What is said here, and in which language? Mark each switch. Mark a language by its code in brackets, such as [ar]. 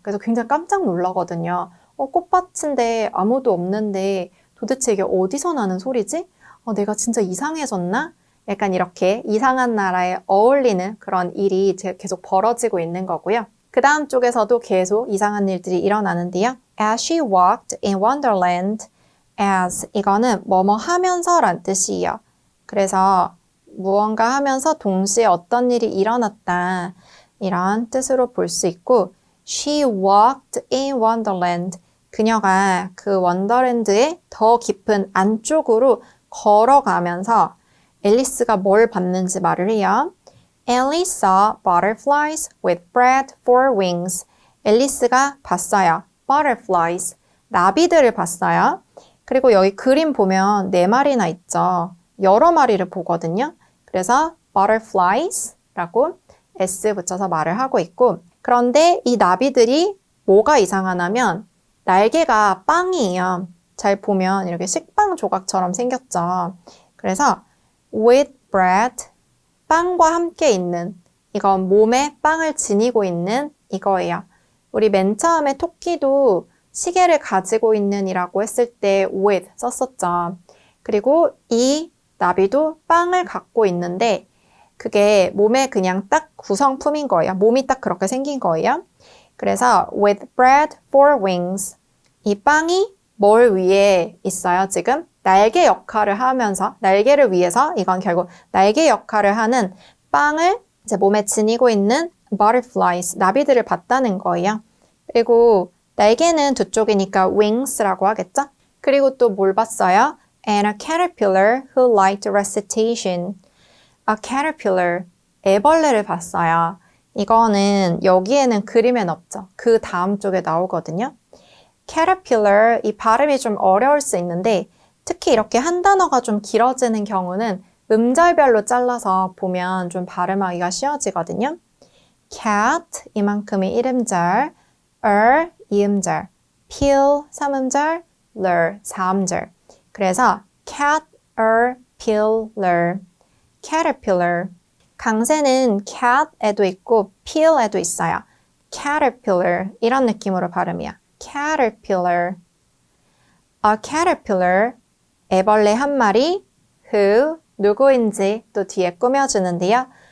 [ko] 그래서 굉장히 깜짝 놀라거든요. 꽃밭인데 아무도 없는데 도대체 이게 어디서 나는 소리지? 내가 진짜 이상해졌나? 약간 이렇게 이상한 나라에 어울리는 그런 일이 계속 벌어지고 있는 거고요. 그 다음 쪽에서도 계속 이상한 일들이 일어나는데요. [en] As she walked in Wonderland, as [ko] 이거는 뭐뭐 하면서 란 뜻이에요. 그래서 무언가 하면서 동시에 어떤 일이 일어났다 이런 뜻으로 볼 수 있고 [en] She walked in Wonderland [ko] 그녀가 그 원더랜드의 더 깊은 안쪽으로 걸어가면서 앨리스가 뭘 봤는지 말을 해요. [en] Alice saw butterflies with bread for wings. [ko] 앨리스가 봤어요. butterflies, 나비들을 봤어요. 그리고 여기 그림 보면 4마리나 있죠. 여러 마리를 보거든요. 그래서 butterflies라고 s 붙여서 말을 하고 있고 그런데 이 나비들이 뭐가 이상하냐면 날개가 빵이에요. 잘 보면 이렇게 식빵 조각처럼 생겼죠. 그래서 [en] with bread, [ko] 빵과 함께 있는 이건 몸에 빵을 지니고 있는 이거예요. 우리 맨 처음에 토끼도 시계를 가지고 있는 이라고 했을 때 with 썼었죠. 그리고 이 나비도 빵을 갖고 있는데 그게 몸에 그냥 딱 구성품인 거예요. 몸이 딱 그렇게 생긴 거예요. 그래서 [en] with bread for wings. [ko] 이 빵이 뭘 위해 있어요, 지금? 날개 역할을 하면서, 날개를 위해서, 이건 결국 날개 역할을 하는 빵을 이제 몸에 지니고 있는 butterflies, 나비들을 봤다는 거예요. 그리고 날개는 두 쪽이니까 wings라고 하겠죠? 그리고 또 뭘 봤어요? [en] And a caterpillar who liked recitation. [ko] A caterpillar, 애벌레를 봤어요. 이거는 여기에는 그림엔 없죠. 그 다음 쪽에 나오거든요. caterpillar, 이 발음이 좀 어려울 수 있는데 특히 이렇게 한 단어가 좀 길어지는 경우는 음절별로 잘라서 보면 좀 발음하기가 쉬워지거든요. cat, 이만큼이 1음절, 이음절, pill, 3음절, 사음절. 그래서 [en] caterpillar, caterpillar. [ko] 강세는 cat에도 있고 pill에도 있어요. caterpillar, 이런 느낌으로 발음이야. [en] caterpillar. [ko] A caterpillar, 애벌레 한 마리, who, 누구인지 또 뒤에 꾸며주는데요.